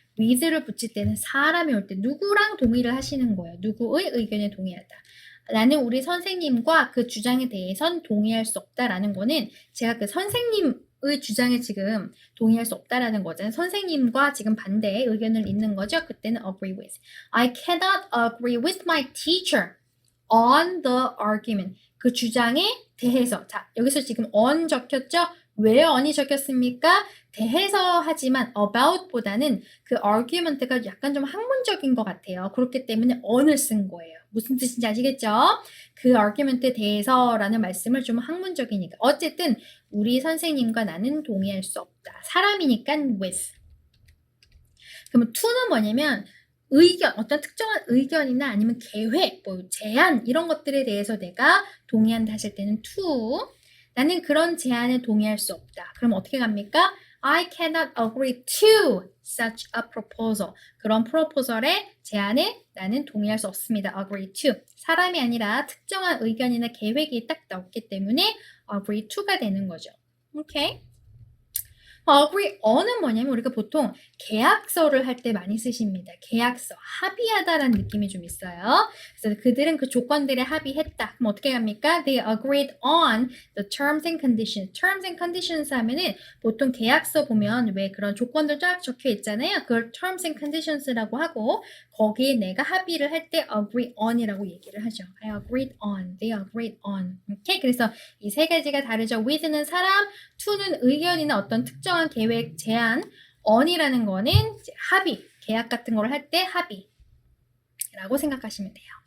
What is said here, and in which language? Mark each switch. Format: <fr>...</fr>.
<ko>with를 붙일 때는 사람이 올 때 누구랑 동의를 하시는 거예요. 누구의 의견에 동의하다. 나는 우리 선생님과 그 주장에 대해선 동의할 수 없다라는 거는 제가 그 선생님의 주장에 지금 동의할 수 없다라는 거잖아요. 선생님과 지금 반대의 의견을 잇는 거죠. 그때는</ko> <en>agree with. I cannot agree with my teacher on the argument.</en> <ko>그 주장에 대해서. 자, 여기서 지금 on 적혔죠? 왜 on이 적혔습니까? 대해서 하지만 about보다는 그 argument가 약간 좀 학문적인 것 같아요. 그렇기 때문에 on을 쓴 거예요. 무슨 뜻인지 아시겠죠? 그 argument에 대해서라는 말씀을 좀 학문적이니까. 어쨌든 우리 선생님과 나는 동의할 수 없다. 사람이니까 with. 그러면 to는 뭐냐면 의견, 어떤 특정한 의견이나 아니면 계획, 뭐 제안 이런 것들에 대해서 내가 동의한다 하실 때는 to. 나는 그런 제안에 동의할 수 없다. 그럼 어떻게 갑니까?</ko> <en>I cannot agree to such a proposal.</en> <ko>그런 프로포설의 제안에 나는 동의할 수 없습니다. agree to. 사람이 아니라 특정한 의견이나 계획이 딱 나왔기 때문에 agree to가 되는 거죠. 오케이? agree on은 뭐냐면 우리가 보통 계약서를 할 때 많이 쓰십니다. 계약서, 합의하다라는 느낌이 좀 있어요. 그래서 그들은 그 조건들에 합의했다. 그럼 어떻게 합니까?</ko> <en>They agreed on the terms and conditions.</en> <ko>terms and conditions 하면은 보통 계약서 보면 왜 그런 조건들 쫙 적혀 있잖아요. 그걸 terms and conditions라고 하고 거기에 내가 합의를 할 때 agree on이라고 얘기를 하죠.</ko> <en>I agreed on. They agreed on.</en> <ko>오케이? 그래서 이 세 가지가 다르죠. with는 사람, to는 의견이나 어떤 특정한 계획, 제안, on이라는 거는 이제 합의, 계약 같은 걸 할 때 합의라고 생각하시면 돼요.</ko>